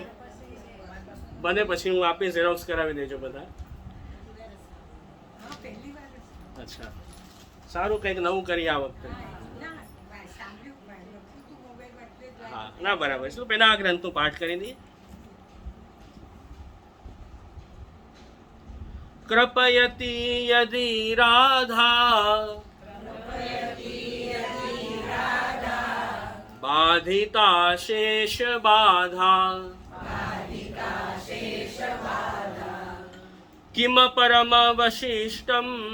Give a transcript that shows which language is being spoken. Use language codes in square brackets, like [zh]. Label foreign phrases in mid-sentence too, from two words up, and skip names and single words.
[gu] બને પછી હું આપી ઝેરોક્સ કરાવી દેજો બધા. અચ્છા, સારું, કંઈક નવું કરી આ વખતે. હા, ના બરાબર. શું પહેલા આ ગ્રંથનો પાઠ કરી દઈએ. [sa] कृपयति यदि राधा बाधिता शेष बाधा किम परम वशिष्टम